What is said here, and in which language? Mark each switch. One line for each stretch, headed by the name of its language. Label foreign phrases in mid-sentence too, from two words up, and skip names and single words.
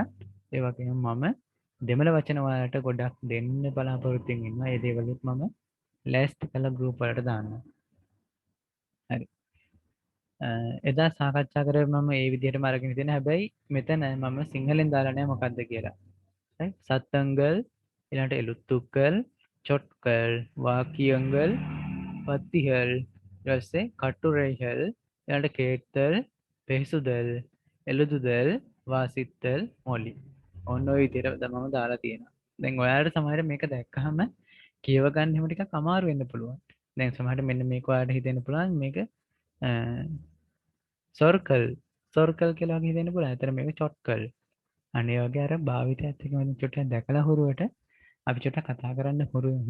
Sinhala: ඒ වගේම මම දෙමළ වචන ඔයාලට ගොඩක් දෙන්න බලාපොරොත්තු වෙනවා. ඒ දේවලුත් මම ලෑස්ති කළ ගෲප් වලට දාන්නම්. හරි. එදා සාකච්ඡා කරේ මම ඒ විදිහටම අරගෙන ඉතින් හැබැයි මෙතන මම සිංහලෙන් දාලා නැහැ මොකද්ද කියලා.
Tamil: right சத்தங்கள் ඊළඟට எழுத்துக்கள் சொற்கள் வாக்கியங்கள் பத்திகள்
Sinhala: ඊට පස්සේ
Tamil: கட்டுரைகள் ඊළඟට கேட்டல் பேசுதல் எழுதுதல் வாசித்தல் மொழி
Sinhala: ඔන්න ඔය විදිහට මම දාලා තියෙනවා. දැන් ඔයාලට සමහරවිට මේක දැක්කහම කියව ගන්න හැම ටිකක් අමාරු වෙන්න පුළුවන්. දැන් සමහරවිට මෙන්න මේක ඔයාලට හිතෙන්න පුළුවන් මේක සර්කල් කියලා වගේ හිතෙන්න පුළුවන්. ඇත්තට මේක චොට්කල්. අනේ වගේ අර භාවිතයත් එක්ක මම චුට්ටක් දැකලා හුරුවට අපි චුට්ටක් කතා කරන්න හුරු වෙමු.